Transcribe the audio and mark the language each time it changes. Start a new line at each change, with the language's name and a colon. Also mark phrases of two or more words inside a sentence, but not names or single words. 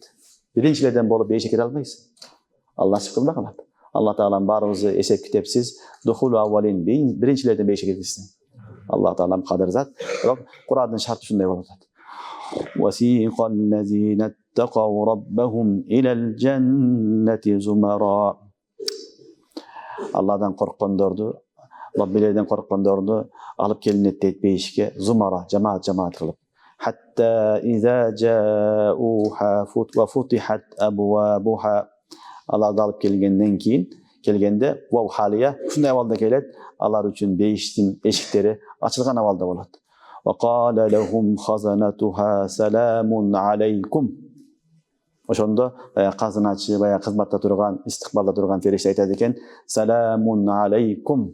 Kyrgyz: Биринчилерден болуп бейишке кире албайсың. Алла кылбай калат.
Arabic: الله تعالى
Kyrgyz: баарыбызды эсеп китепсиз
Arabic: دخول أولين
Kyrgyz: биринчилерден бейишке киргизсин.
Arabic: الله تعالى
Kyrgyz: кадыр зат. Бирок Курандын шарты ушундай болуп атат.
Arabic: وسيق الذين اتقوا ربهم إلى الجنة زمرا.
Kyrgyz: Алладан корккондорду, Раббилерден корккондорду алып келинет дейт бейишке, зумара, жамаат кылып.
Arabic: حتى إذا جاءوها وفتحت أبوابها.
Kyrgyz: Аларды алып келгенден кийин, келгенде
Arabic: واو حالية
Kyrgyz: ушундай абалда келет, алар үчүн бейиштин эшиктери ачылган абалда болот.
Arabic: وقال لهم خزنتها سلام عليكم.
Kyrgyz: Ошондо казыначы, бая кызматта турган, истикбалда турган фериште айтат экен,
Arabic: سلام عليكم.